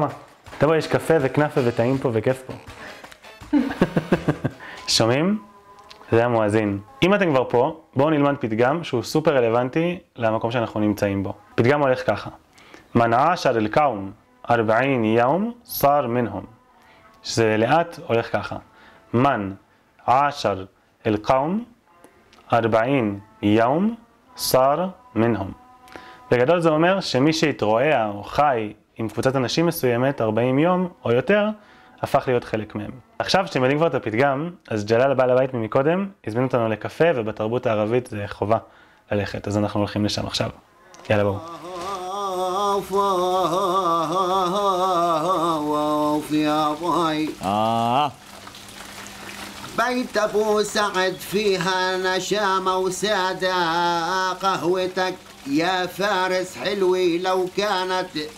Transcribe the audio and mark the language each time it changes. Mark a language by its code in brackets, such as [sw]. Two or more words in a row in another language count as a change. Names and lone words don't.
[he] תבוא, יש קפה וכנאפה וטעים פה וכיף פה. שומעים? זה המואזין. אם אתם כבר פה, בואו נלמד פתגם שהוא סופר רלוונטי למקום שאנחנו נמצאים בו. פתגם הולך ככה. [ar] من عاشر القوم 40 يوم صار منهم. [he] שזה לאט הולך ככה. [ar] من عاشر القوم 40 يوم صار منهم. [he] בגדול זה אומר שמי שהתרועע או חי עם קבוצת אנשים מסוימת 40 יום או יותר, הפך להיות חלק מהם. עכשיו שאתם יודעים כבר את הפתגם, אז ג'לאל בעל הבית ממקודם הזמין אותנו לקפה, ובתרבות הערבית זה חובה ללכת, אז אנחנו הולכים לשם עכשיו. יאללה בואו. [ar] بيت أبو سعد فيها نشامة وسادة قهوتك يا فارس حلوي لو كانت